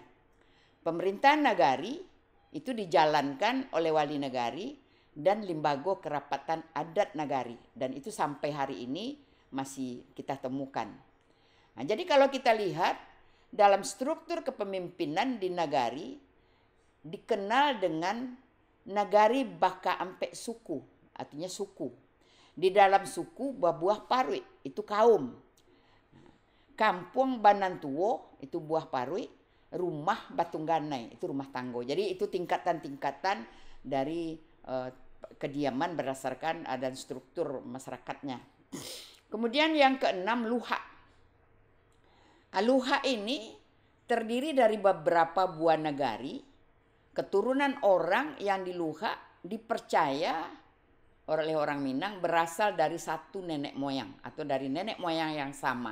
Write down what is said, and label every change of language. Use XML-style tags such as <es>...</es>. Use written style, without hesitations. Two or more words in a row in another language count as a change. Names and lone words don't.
<id>Pemerintahan nagari itu dijalankan oleh wali negari dan limbago kerapatan adat nagari, dan itu sampai hari ini masih kita temukan. Jadi kalau kita lihat dalam struktur kepemimpinan di nagari dikenal dengan</id> <min>nagari baka ampe suku,</min> <id>artinya suku. Di dalam suku buah parui itu kaum. Kampung Banantuo itu buah parui, rumah Batungganai itu</id> <min>rumah tanggo.</min> <id>Jadi itu tingkatan-tingkatan dari kediaman berdasarkan dan struktur masyarakatnya. Kemudian yang keenam, luha. Luha ini terdiri dari beberapa buah nagari, keturunan orang yang di luha dipercaya oleh orang Minang berasal dari satu nenek moyang atau dari nenek moyang yang sama.</id>